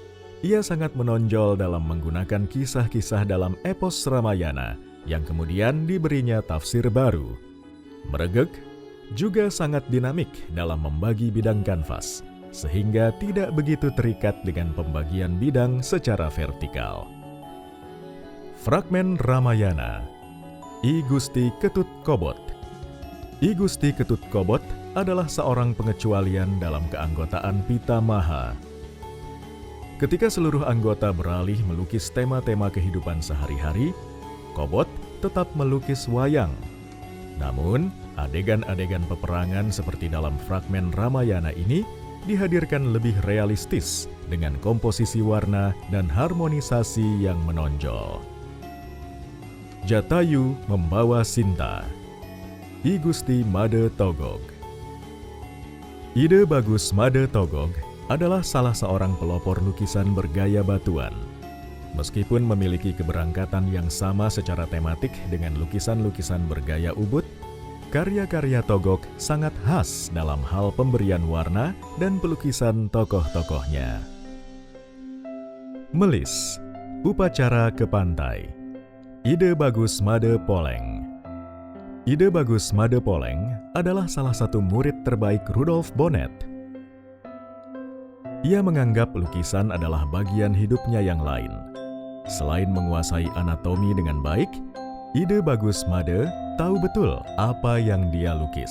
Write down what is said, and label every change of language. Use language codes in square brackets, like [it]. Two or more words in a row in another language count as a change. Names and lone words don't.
[id] Ia sangat menonjol dalam menggunakan kisah-kisah dalam epos Ramayana yang kemudian diberinya tafsir baru. Meregek juga sangat dinamik dalam membagi bidang kanvas, sehingga tidak begitu terikat dengan pembagian bidang secara vertikal. Fragmen Ramayana. I Gusti Ketut Kobot. I Gusti Ketut Kobot adalah seorang pengecualian dalam keanggotaan Pitamaha. Ketika seluruh anggota beralih melukis tema-tema kehidupan sehari-hari, Kobot tetap melukis wayang. Namun, adegan-adegan peperangan seperti dalam fragmen Ramayana ini dihadirkan lebih realistis dengan komposisi warna dan harmonisasi yang menonjol. Jatayu Membawa Sinta. I Gusti Made Togog. Ide Bagus Made Togog adalah salah seorang pelopor lukisan bergaya batuan. Meskipun memiliki keberangkatan yang sama secara tematik dengan lukisan-lukisan bergaya ubud, karya-karya Togog sangat khas dalam hal pemberian warna dan pelukisan tokoh-tokohnya. Melis. Upacara ke Pantai. Ide Bagus Made Poleng. Ide Bagus Made Poleng adalah salah satu murid terbaik Rudolf Bonnet. Ia menganggap lukisan adalah bagian hidupnya yang lain. Selain menguasai anatomi dengan baik, Ide Bagus Made tahu betul apa yang dia lukis.